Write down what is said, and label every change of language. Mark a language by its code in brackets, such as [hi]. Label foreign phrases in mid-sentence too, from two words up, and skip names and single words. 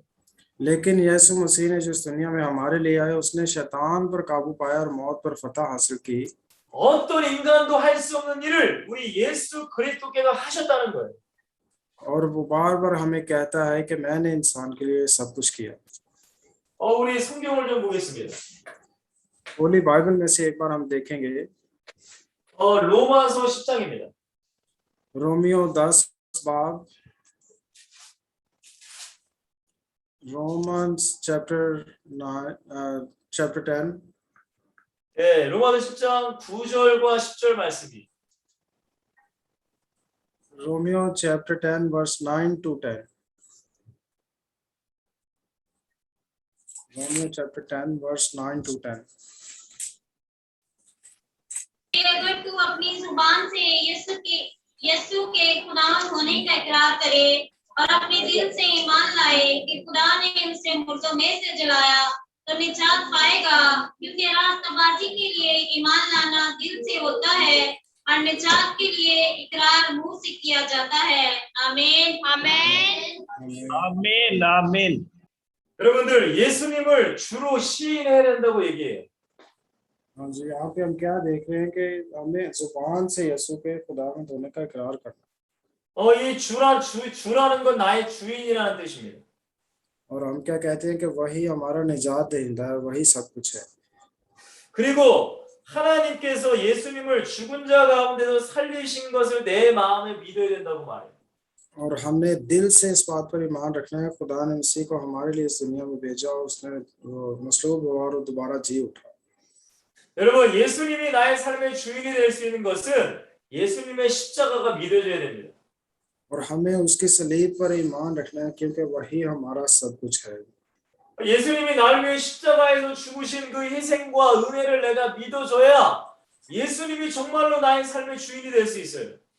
[ur] لیکن یسوع مسیح نے جس دنیا میں ہمارے لیے آئے، اس نے شیطان پر قابو پایا اور موت پر فتح حاصل کی. [ko] 어떤 인간도 할 수 없는 일을 우리 예수 그리스도께서 하셨다는 거예요. [ur] اور وہ بار بار ہمیں کہتا ہے کہ میں نے انسان کے لیے سب کچھ کیا. [ko] 우리 성경을 좀 보겠습니다. [en] Holy Bible [ur] میں سے ایک بار ہم دیکھیں گے [ko] 로마서 10장입니다. [ur] رومیو 10 باب, [en] Romans chapter 10, [ko] 예, 로마서 10장 9절과 10절 말씀이 [en] Romiyo chapter 10 verse 9 to 10. Romiyo chapter 10 verse 9 to 10. [ur] اگر تو اپنی زبان سے یسوع کے خدا ہونے کا اقرار کرے اور اپنے دل سے ایمان لائے کہ خدا نے اسے مردوں میں سے جلایا تو نجات پائے گا، کیونکہ راستبازی کے لیے ایمان لانا دل سے ہوتا ہے اور نجات کے لیے اقرار منہ سے کیا جاتا ہے. آمین آمین آمین آمین. [ko] 여러분들 예수님을 주로 시인해야 된다고 얘기해요. [ur] ہاں جی، یہاں پہ ہم کیا دیکھ رہے ہیں کہ ہمیں زبان سے یسوع کے خداوند ہونے کا اقرار کرنا. [ko] 이 주라는 건 나의 주인이라는 뜻입니다. [ur] اور ہم کیا کہتے ہیں کہ وہی ہمارا نجات دہندہ ہے، وہی سب کچھ ہے. [ko] 그리고 하나님께서 예수님을 죽은 자 가운데서 살리신 것을 내 마음에 믿어야 된다고 말해요. [ur] اور ہم نے دل سے اس بات پر ایمان رکھنا ہے، خدا نے مسیح کو ہمارے لیے اس دنیا میں بھیجا اور اس نے مصلوب ہوا اور دوبارہ جی اٹھا. [ko] 여러분, 예수님이 나의 삶의 주인이 될 수 있는 것은 예수님의 십자가가 믿어져야 됩니다. [ur] اور ہمیں اس کی صلیب پر ایمان رکھنا ہے، کیونکہ وہی ہمارا سب کچھ ہے. [ko] 예수님이 나를 위해 십자가에서 죽으신 그 희생과 은혜를 내가 믿어줘야 예수님이 정말로 나의 삶의 주인이 될 수 있어요.